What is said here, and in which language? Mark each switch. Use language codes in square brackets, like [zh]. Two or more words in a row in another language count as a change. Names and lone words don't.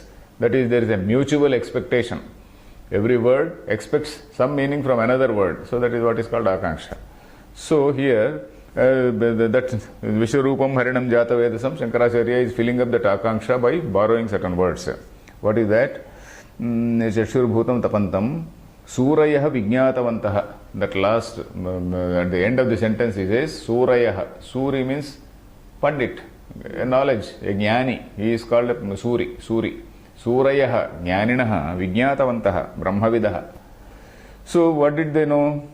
[en] That is, there is a mutual expectation. Every word expects some meaning from another word. So that is what is called Akanksha. So here, that [sa] विश्वरूपं हरिणं जातवेदसम्, [en] Shankaracharya is filling up that Akanksha by borrowing certain words. What is that? [sa] चक्षुर्भूतं तपन्तम्। सूरयः विज्ञातवन्तः. [en] That last, at the end of the sentence he says, Surayah. Suri means Pandit, a knowledge, a Jnani. He is called a Suri. [sa] सूरयः, ज्ञानिनः, विज्ञातवन्तः, ब्रह्मविदः. [en] So what did they know?